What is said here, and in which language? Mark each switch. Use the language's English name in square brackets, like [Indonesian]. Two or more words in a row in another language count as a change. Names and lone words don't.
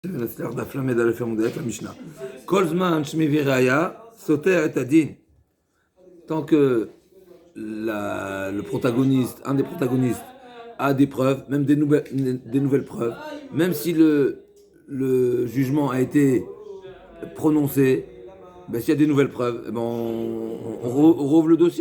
[Hebrew] נצליח דף למד א' עמוד א' למשנה. כל זמן שמביא ראיה, סותר את הדין. [French] Tant que le protagoniste, un des protagonistes, a des preuves, même des nouvelles preuves, même si le jugement a été prononcé, ben, s'il y a des nouvelles preuves, ben on rouvre le dossier.